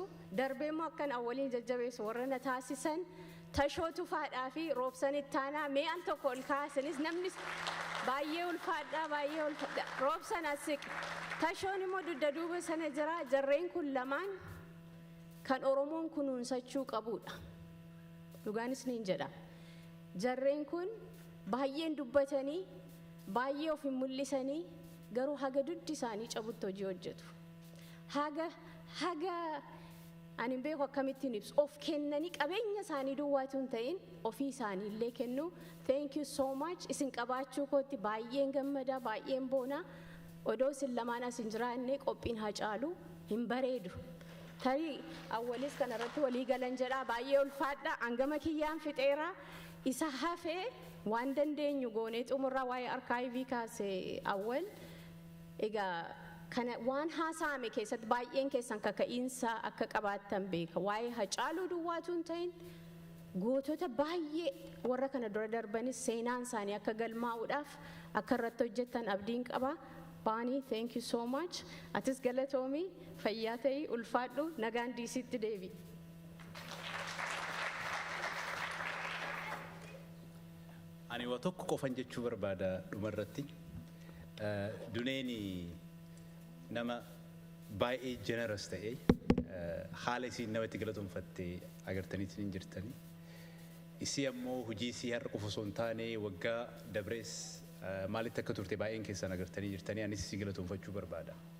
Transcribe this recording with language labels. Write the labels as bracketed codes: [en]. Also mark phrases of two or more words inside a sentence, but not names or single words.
[om] darbeemmoo akkan awwaliin jajjabeessu warra na taasisan tashootu faadhaa fi roobsan ittaanaa mee al tokko ol kaasinis namni baay'ee ulfaadhaa baay'ee ulfaadhaa roobsan asiq tashoon immoo dudda duuba sana jira jarreen kun lamaan kan Oromoon kunuunsachuu qabudha dhugaanis niin jedha jarreen kun baay'een dubbatanii baay'ee of hin mul'isanii garuu haga duddi isaanii cabutti hojii hojjetu haga ani beeku akkamittiin ibsu of kennanii qabeenya isaanii duwwaatu hin ta'in ofii isaanii illee kennu [en] thank you so much [om] isin qabaachuu kootti baay'een gammada baay'een boona odoo isin lamaan as hin jiraanne qophiin Haacaaluu hin bareedu tarii awwalis kanarratti walii galan jedhaa baay'ee ulfaadha hangama kiyyaan fixeera isa hafee waan dandeenyu goonee xumurraa waa'ee arkaayivii kaasee awwal egaa kana waan haasa'ame keessatti baay'een keessan kaka'iinsa akka qabaattan beeka waa'ee Haacaaluu duwwaatu hin ta'in gootota baay'ee warra kana dura darbanis seenaan isaanii akka galmaa'uudhaaf akka irratti hojjettan abdiin qaba baanii [en] thank you so much [om] atis galatoomii fayyaa ta'ii ulfaadhu nagaan diisitti deebi. Ani waa tokko qofan jechuu barbaada dhumarratti duneeni nama baay'ee generous ta'e haala isiin namatti galatoomfattee agartaniitiin hin jirtanii isii ammoo hojii isii har'a qofa osoo hin taane waggaa dabrees maalitti akka turte baay'een keessan agartanii jirtanii anis isii galatoomfachuu barbaada.